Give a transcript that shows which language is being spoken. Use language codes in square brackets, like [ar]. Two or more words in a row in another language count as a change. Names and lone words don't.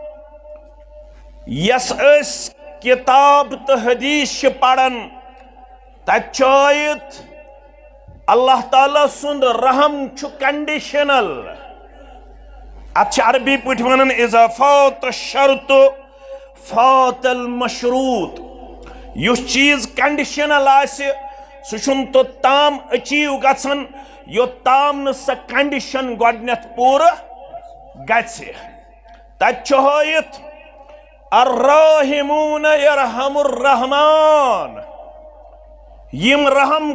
[ks] یس کتاب تو حدیث چھِ پران تتہِ چھُ آیت اللہ تعالیٰ سُنٛد رحم چھُ کنڈیشنل اتھ چھِ عربی پٲٹھۍ ونان [ar] اذا فات الشرط فات المشروط [ks] یُس چیز کنڈیشنل آسہِ سُہ چھُنہٕ توٚتام أچیٖو گژھان یوٚتام نہٕ سۄ کنڈیشن گۄڈنٮ۪تھ پوٗرٕ گژھِ تتہِ چھُ ہٲیِتھ [ar] الراحمون یرحم الرحمان [ks] یم رحم